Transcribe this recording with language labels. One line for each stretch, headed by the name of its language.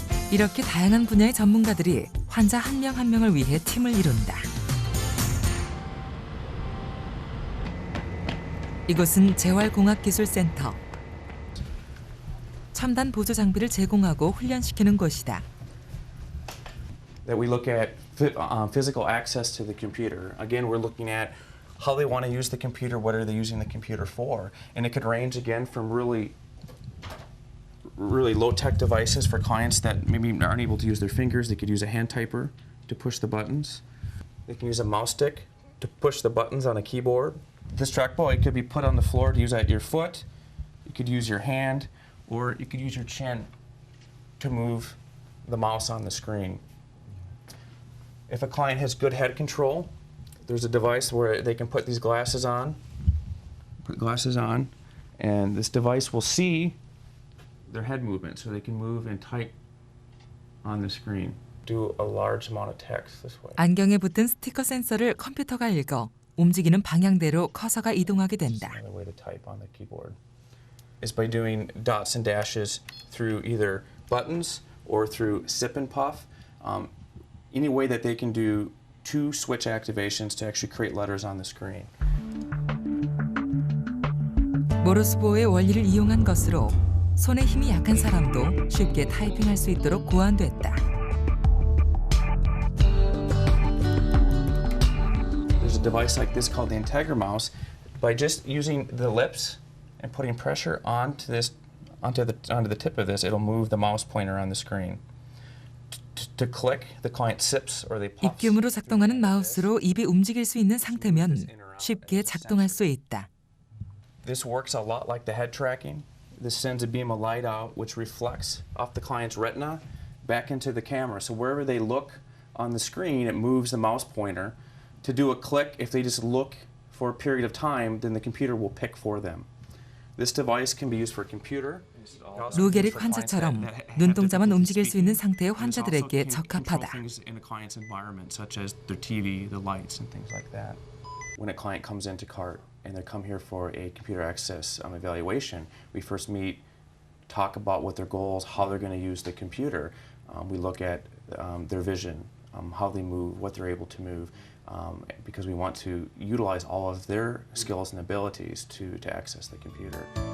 Korean: 이렇게 다양한 분야의 전문가들이 환자 한 명 한 명을 위해 팀을 이룬다. 이곳은 재활공학기술센터. 첨단 보조 장비를 제공하고 훈련시키는 곳이다.
English: That we look at physical access to the computer. Again, we're looking at how they want to use the computer, what are they using the computer for, and it could range again from really low-tech devices for clients that maybe aren't able to use their fingers. They could use a hand typer to push the buttons. They can use a mouse stick to push the buttons on a keyboard. This trackball, it could be put on the floor to use at your foot. You could use your hand, or you could use your chin to move the mouse on the screen. If a client has good head control, there's a device where they can put these glasses on. Put glasses on, and this device will see their head movement, so they can move and type on the screen. Do a large amount of text this way.
Korean: 안경에 붙은 스티커 센서를 컴퓨터가 읽어 움직이는 방향대로 커서가 이동하게 된다.
English: Another way to type on the keyboard is by doing dots and dashes through either buttons or through sip and puff. Any way that they can do two switch activations to actually create letters on the screen.
Korean: 모르스보의 원리를 이용한 것으로 손에 힘이 약한 사람도 쉽게 타이핑할 수 있도록 고안됐다.
English: There's a device like this called the Integra mouse. By just using the lips and putting pressure onto the tip of this, it'll move the mouse pointer on the screen. To click, the client sips or they puff.
Korean: 입김으로 작동하는 마우스로 입이 움직일 수 있는 상태면 쉽게 작동할 수 있다.
English: This works a lot like the head tracking. This sends a beam of light out, which reflects off the client's retina back into the camera. So wherever they look on the screen, it moves the mouse pointer. To do a click, if they just look for a period of time, then the computer will pick for them. This device can be used for a computer.
Korean: 루게릭 환자처럼 눈동자만 움직일 수 있는 상태의 환자들에게 적합하다.
English: In a client's environment, such as their TV, the lights, and things like that. When a client comes into cart and they come here for a computer access evaluation, we first meet, talk about what their goals, how they're going to use the computer. We look at their vision, how they move, what they're able to move, because we want to utilize all of their skills and abilities to access the computer.